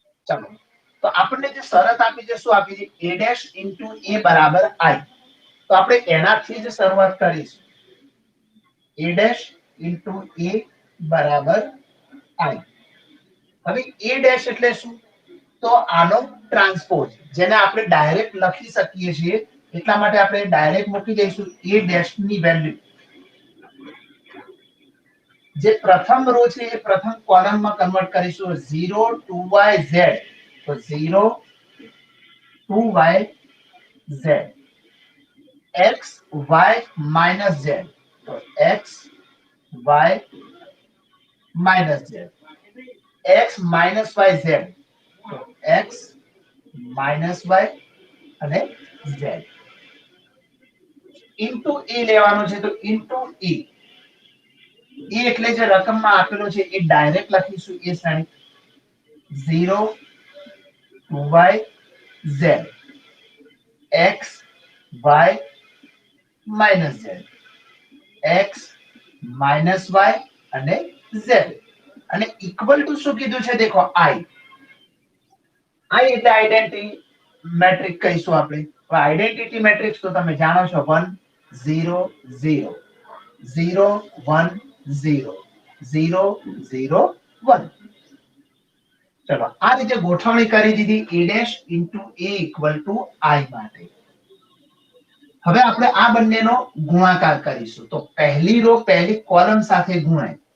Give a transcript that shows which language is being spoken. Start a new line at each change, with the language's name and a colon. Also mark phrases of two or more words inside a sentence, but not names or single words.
Gujarati: चलो तो આપણને જે શરત આપી છે શું આપી છે
English: a dash into a
Gujarati: બરાબર i તો આપણે એનાથી જ શરૂઆત કરીશું
English: a dash into a
Gujarati: બરાબર i હવે a ડેશ એટલે શું તો આનો ટ્રાન્સપોઝ જેને આપણે ડાયરેક્ટ લખી શકીએ છીએ એટલા માટે આપણે ડાયરેક્ટ મૂકી દઈશું a ડેશ ની વેલ્યુ જે પ્રથમ રો છે એ પ્રથમ કોલમમાં કન્વર્ટ કરીશું 0 2y z તો 0 2y z
English: x y minus z
Gujarati: તો
English: x y minus z x minus y z
Gujarati: તો
English: x minus y
Gujarati: અને z ઇન્ટુ e લેવાનું છે તો ઇન્ટુ e એ એટલે જે રકમમાં આપેલો છે એ ડાયરેક્ટ લખીશું એ શ્રેણી 0 2y z x y minus z x minus y અને z અને
English: equal to
Gujarati: શું કીધું છે દેખો i એટલે
English: identity matrix
Gujarati: કહીશું આપણે તો
English: identity matrix
Gujarati: તો તમે જાણો છો 1 0 0 0 1 0 0 0 1 ચલો આ રીતે ગોઠવણી કરી દીધી
English: a dash into a equal to i
Gujarati: માટે હવે આપણે આ બંનેનો ગુણાકાર કરીશું તો પહેલી રો પહેલી કોલમ સાથે ગુણાય